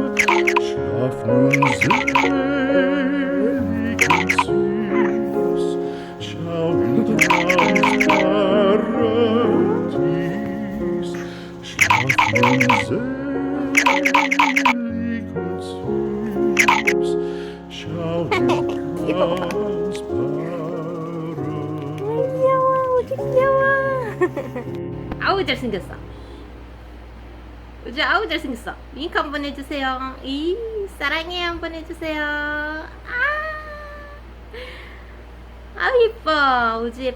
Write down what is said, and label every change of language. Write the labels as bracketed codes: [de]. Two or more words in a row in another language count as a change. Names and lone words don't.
[de] Schlaf nun selig und süß, schau in Paradies. Schlaf nun selig und süß, schau in Paradies. [ko] 귀여워. 아우 잘생겼어. 우주 아우 잘생겼어. 윙크 한번 해주세요. 이 사랑해 한번 해주세요. 아우 예뻐. 우주 예뻐.